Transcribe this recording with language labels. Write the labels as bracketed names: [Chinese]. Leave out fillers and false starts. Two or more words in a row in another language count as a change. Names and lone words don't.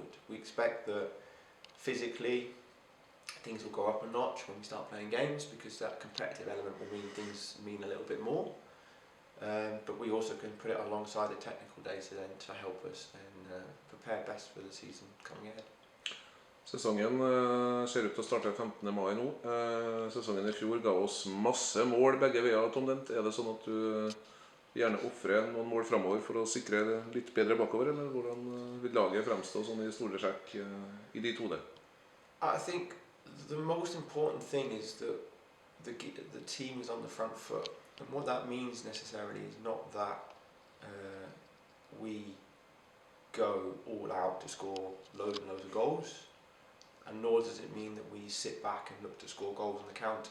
[English] We expect that physically things will go up a notch when we start playing games because that competitive element will mean things mean a little bit more. But we also can put it alongside the technical data then to help us and prepare best for the season coming ahead. [Norwegian] Sesongen ser ut til å starte 15. mai nå. Sesongen i fjor ga oss masse mål begge veier, Tom Dent. Er det sånn at du gjerne offrer noen mål fremover for å sikre litt bedre bakover, eller hvordan vil laget fremstå sånn i store trekk i de to det? [English] I think the most important thing is that the team is on the front foot. And what that means necessarily is not that we go all out to score loads and loads of goals, and nor does it mean that we sit back and look to score goals on the counter.